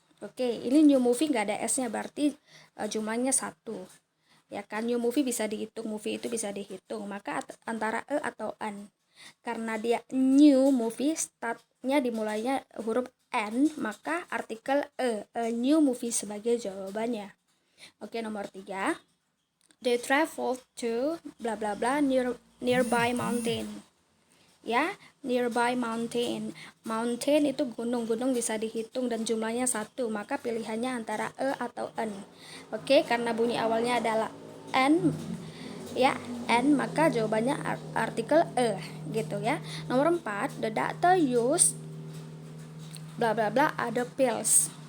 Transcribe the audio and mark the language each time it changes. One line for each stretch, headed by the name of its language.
Indonesian: Oke, ini new movie nggak ada s-nya, berarti jumlahnya 1. Ya kan, new movie bisa dihitung, movie itu bisa dihitung, maka antara atau an. Karena dia new movie, startnya dimulainya huruf N, maka artikel
English: a new movie
Indonesian: sebagai jawabannya. Oke, nomor 3,
English: they traveled to bla bla bla nearby mountain.
Indonesian: Ya,
English: nearby mountain.
Indonesian: Mountain itu gunung bisa dihitung dan jumlahnya 1, maka pilihannya antara atau n. Oke, karena bunyi awalnya adalah n, ya, n, maka jawabannya artikel gitu, ya. Nomor 4,
English: the doctor used bla bla bla
Indonesian: ada
English: pills.